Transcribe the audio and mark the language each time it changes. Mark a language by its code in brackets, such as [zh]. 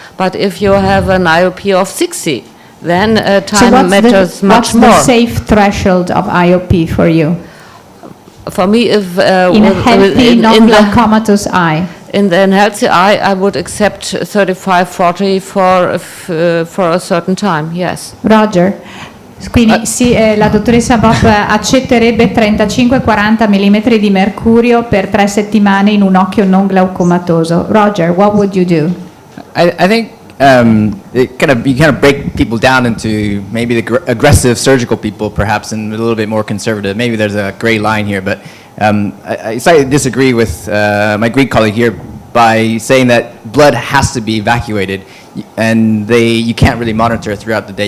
[en] But if you have an IOP of 60, then time matters much more. What's the safe threshold of IOP for you? For me, if In a healthy, in the non-glaucomatous eye? in the healthy eye, I would accept 35-40 for a certain time. Yes. Roger. [it] Quindi sì, la dottoressa Bob accetterebbe 35-40 mm di mercurio per 3 settimane in un occhio non glaucomatoso. [en] Roger, what would you do? I think you kind of break people down into maybe the aggressive surgical people, perhaps, and a little bit more conservative. Maybe there's a gray line here, but I slightly disagree with my Greek colleague here by saying that blood has to be evacuated, and you can't really monitor throughout the day.